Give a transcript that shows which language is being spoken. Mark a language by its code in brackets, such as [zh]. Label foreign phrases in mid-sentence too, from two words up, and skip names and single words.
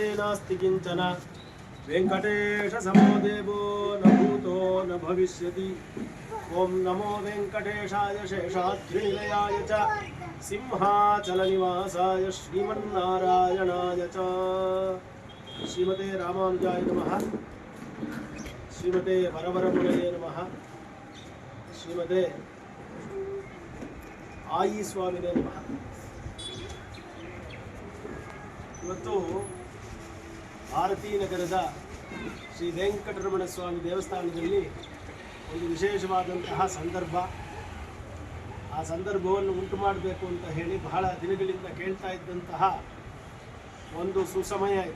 [sa] नास्ति किञ्चन वेङ्कटेशसमो देवो न भूतो न भविष्यति ॐ नमो वेङ्कटेशाय शेषाद्रिनिलयाय च सिंहाचलनिवासाय श्रीमन्नारायणाय च श्रीमते रामानुजाय नमः श्रीमते वरवरमुनये नमः श्रीमते आयी स्वामिने नमः। [kn] ಇವತ್ತು ಭಾರತೀ ನಗರದ ಶ್ರೀ ವೆಂಕಟರಮಣ ಸ್ವಾಮಿ ದೇವಸ್ಥಾನದಲ್ಲಿ ಒಂದು ವಿಶೇಷವಾದಂತಹ ಸಂದರ್ಭ. ಆ ಸಂದರ್ಭವನ್ನು ಉಂಟು ಮಾಡಬೇಕು ಅಂತ ಹೇಳಿ ಬಹಳ ದಿನಗಳಿಂದ ಕೇಳ್ತಾ ಇದ್ದಂತಹ ಒಂದು ಸುಸಮಯ ಇದೆ.